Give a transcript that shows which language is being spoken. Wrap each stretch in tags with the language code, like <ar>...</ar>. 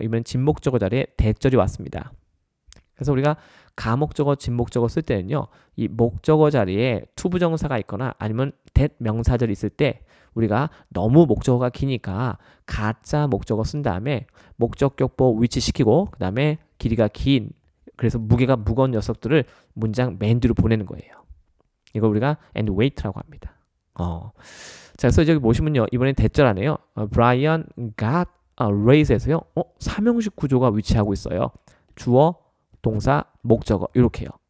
<ko>이번엔 진목적어 자리에 대절이 왔습니다. 그래서 우리가 가목적어, 진목적어 쓸 때는요, 이 목적어 자리에 투부정사가 있거나 아니면 대명사절이 있을 때 우리가 너무 목적어가 기니까 가짜 목적어 쓴 다음에 목적격보 위치시키고 그 다음에 길이가 긴, 그래서 무게가 무거운 녀석들을 문장 맨 뒤로 보내는 거예요. 이걸 우리가 and wait라고 합니다. 자, 그래서 여기 보시면요, 이번엔 대절 안에요.</ko> <en>Brian got a raise에서요.</en> <ko>3형식 구조가 위치하고 있어요. 주어, 동사, 목적어 이렇게요.</ko>